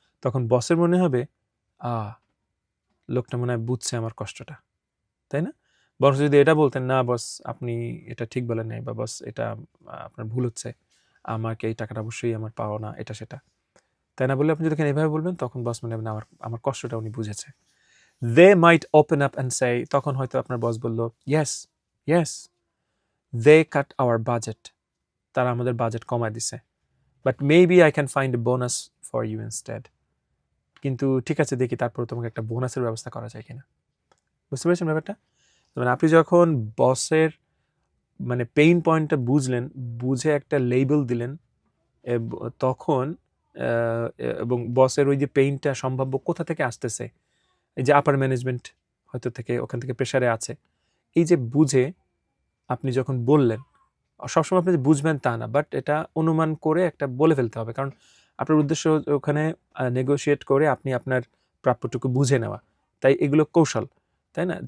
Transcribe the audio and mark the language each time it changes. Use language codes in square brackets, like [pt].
[bn] তখন বসের মনে হবে লোকটা মনে হয় বুঝছে আমার কষ্টটা, তাই না? বস যদি এটা বলতেন, না বস আপনি এটা ঠিক বলেন নাই, বা বস এটা আপনার ভুল হচ্ছে, আমাকে এই টাকাটা অবশ্যই আমার পাওয়া না, এটা সেটা, তাই না? বললে আপনি যদি এভাবে বলবেন তখন বস মনে হবে না আমার কষ্টটা উনি বুঝেছে। [en] They might open up and say, [bn] তখন হয়তো আপনার বস বলল, [en] yes, they cut our budget. [bn] তারা আমাদের বাজেট কমায় দিছে। [en] But maybe I can find a bonus for you instead. [bn] কিন্তু ঠিক আছে, দেখি তারপর তোমাকে একটা বোনাসের ব্যবস্থা করা যায় কিনা। বুঝতে পেরেছেন ব্যাপারটা? মানে আপনি যখন বসের মানে পেইন পয়েন্টটা বুঝলেন, বুঝে একটা লেবেল দিলেন, তখন এবং বসের ওই যে পেইনটা সম্ভাব্য কোথা থেকে আসতেছে, এই যে আপার ম্যানেজমেন্ট হয়তো থেকে, ওখান থেকে প্রেশারে আছে, এই যে বুঝে আপনি যখন বললেন, সবসময় আপনি যে বুঝবেন তা না, বাট এটা অনুমান করে একটা বলে ফেলতে হবে, কারণ আপনার উদ্দেশ্য ওখানে নেগোশিয়েট করে আপনি আপনার প্রাপ্যটুকু বুঝে নেওয়া, তাই এগুলো কৌশল, তাই না?